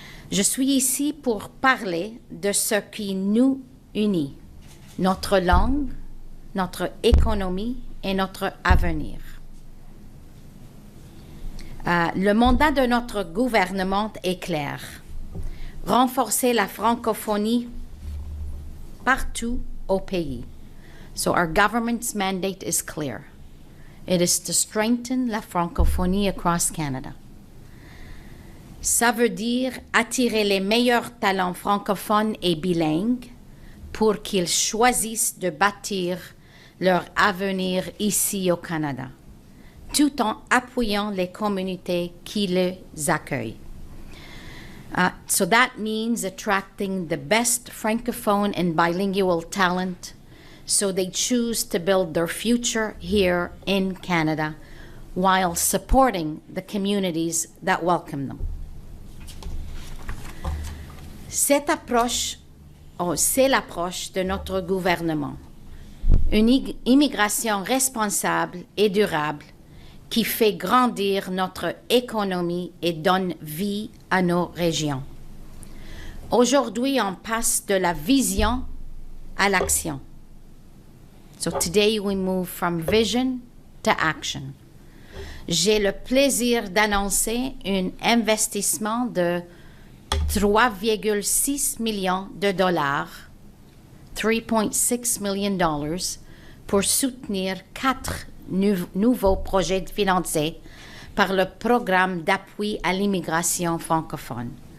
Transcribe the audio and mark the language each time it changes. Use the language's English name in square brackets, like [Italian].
[French] Je suis ici pour parler de ce qui nous unit, notre langue, notre économie et notre avenir. Le mandat de notre gouvernement est clair. Renforcer la francophonie partout au pays. [English] So our government's mandate is clear. It is to strengthen la francophonie across Canada. [French] Ça veut dire attirer les meilleurs talents francophones et bilingues pour qu'ils choisissent de bâtir leur avenir ici au Canada, tout en appuyant les communautés qui les accueillent. [English] So that means attracting the best francophone and bilingual talent so they choose to build their future here in Canada while supporting the communities that welcome them. [French] Cette approche, c'est l'approche de notre gouvernement. Une immigration responsable et durable qui fait grandir notre économie et donne vie à nos régions. Aujourd'hui, on passe de la vision à l'action. [English] So today we move from vision to action. [French] J'ai le plaisir d'annoncer un investissement de 3,6 millions de dollars, [English] $3.6 million, [French] pour soutenir 4 nouveaux projets financés par le programme d'appui à l'immigration francophone.